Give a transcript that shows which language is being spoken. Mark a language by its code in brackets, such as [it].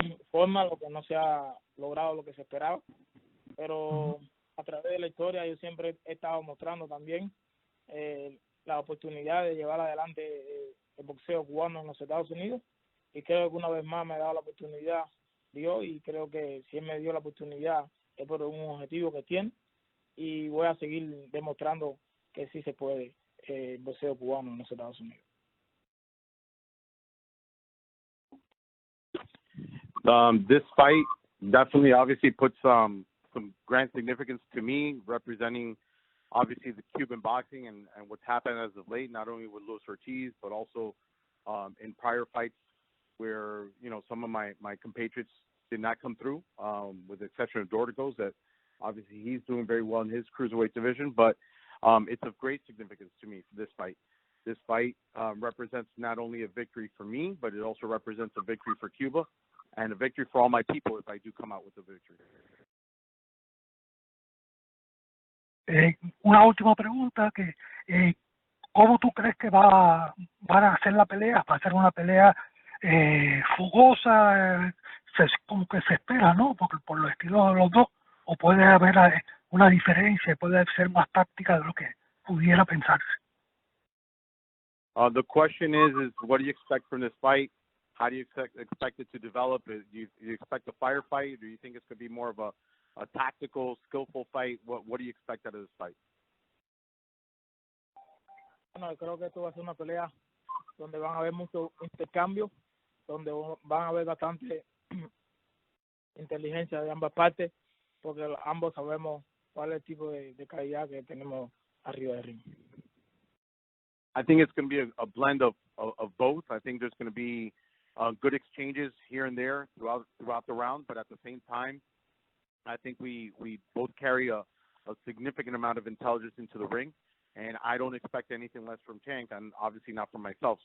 [es] forma, lo que no se ha logrado lo que se esperaba, pero a través de la historia yo siempre he estado mostrando también la oportunidad de llevar adelante el boxeo cubano en los Estados Unidos, y creo que una vez más me ha dado la oportunidad Dios, y creo que si él me dio la oportunidad es por un objetivo que tiene, y voy a seguir demostrando que sí se puede el boxeo cubano en los Estados Unidos. [en] This fight definitely obviously puts some grand significance to me, representing obviously the Cuban boxing and what's happened as of late, not only with Luis Ortiz, but also in prior fights where, you know, some of my compatriots did not come through, with the exception of Dorticos, that obviously he's doing very well in his cruiserweight division, but it's of great significance to me for this fight. This fight represents not only a victory for me, but it also represents a victory for Cuba and a victory for all my people if I do come out with a victory. [es] Una última pregunta, ¿cómo tú crees que van a hacer la pelea? ¿Va a ser una pelea fugosa, como que se espera, ¿no? Porque por los estilos de los dos, o puede haber una diferencia, puede ser más táctica de lo que pudiera pensarse. [en] The question is what do you expect from this fight? How do you expect it to develop? Do you expect a firefight? Do you think it's going to be more of a tactical, skillful fight? What do you expect out of this fight? [es] Bueno, creo que esto va a ser una pelea donde van a haber mucho intercambio, donde van a haber bastante inteligencia de ambas partes, porque ambos sabemos cuál es el tipo de calidad que tenemos arriba del ring. [en] I think it's going to be a blend of both. I think there's going to be good exchanges here and there throughout the round, but at the same time, I think we both carry a significant amount of intelligence into the ring, and I don't expect anything less from Tank, and obviously not from myself.